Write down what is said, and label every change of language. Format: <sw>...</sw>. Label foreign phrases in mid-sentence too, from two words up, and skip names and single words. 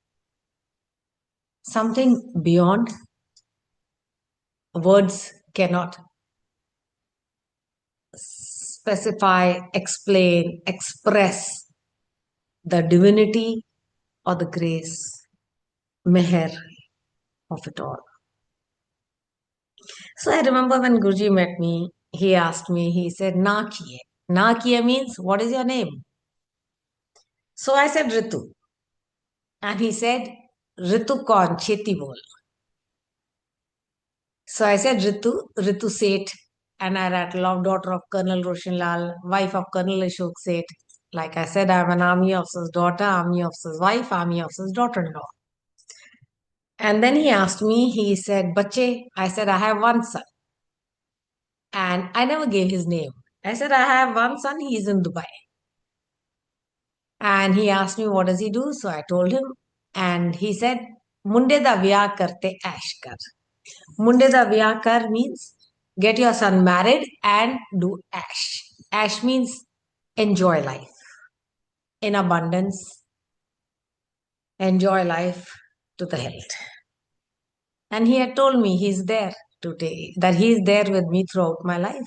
<en>Something beyond words cannot specify, explain, express the divinity or the grace, meher of it all. So I remember when Guruji met me, he asked me, he said,</en> <pa>ਨਾਂ ਕੀ ਏ. ਨਾਂ ਕੀ ਏ</pa> <en>means, what is your name? So I said, Ritu. And he said,</en> <pa>ਰਿਤੂ ਕੌਣ? ਛੇਤੀ ਬੋਲ.</pa> <en>So I said, Ritu Seth. And I rattled off, daughter of Colonel Roshan Lal, wife of Colonel Ashok Seth. Like I said, I'm an army officer's daughter, army officer's wife, army officer's daughter-in-law. And then he asked me, he said, Bache, I said, I have one son. And I never gave his name. I said, I have one son, he's in Dubai. And he asked me, what does he do? So I told him. And he said,</en> <pa>ਮੁੰਡੇ ਦਾ ਵਿਆਹ ਕਰਦੇ ਐਸ਼ ਕਰ. ਮੁੰਡੇ ਦਾ ਵਿਆਹ ਕਰ</pa> <en>means get your son married and do ash. Ash means enjoy life in abundance, enjoy life to the hilt. And he had told me he's there today, that he's there with me throughout my life.</en>